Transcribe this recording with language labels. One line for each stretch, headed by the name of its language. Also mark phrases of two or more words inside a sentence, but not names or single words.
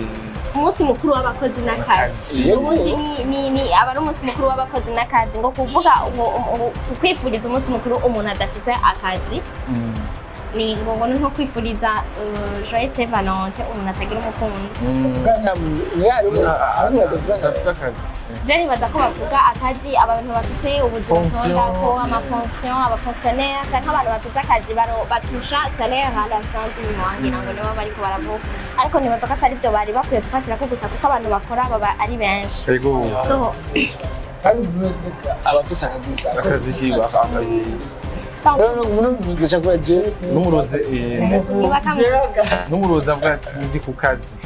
Rundi: umunsi mukuru w'abakozi n'akazi ubundi ni aba ari umunsi mukuru w'abakozi n'akazi ngo kuvuga kwifuriza umunsi mukuru umuntu adafise akazi ni ngo nko kwifuriza
French: Joyeux Saint Valentin
Rundi: umuntu atagira umukunzi adafise akazi Jeri baza ko bavuga akazi abantu bafite ubuzima ko amafonction abafonctionnaire cyangwa abantu bafite akazi batusha
French: salaire à la fin du mois
Rundi: ngira ngo nibo bari ko baravuga ariko nibaza ko atari byo bari bakwiye gufatira ko gusa kuko abantu bakora baba ari benshi yego so kandi bose abafise akazi kibafakaye n'umurozi avuga ati ndi ku kazi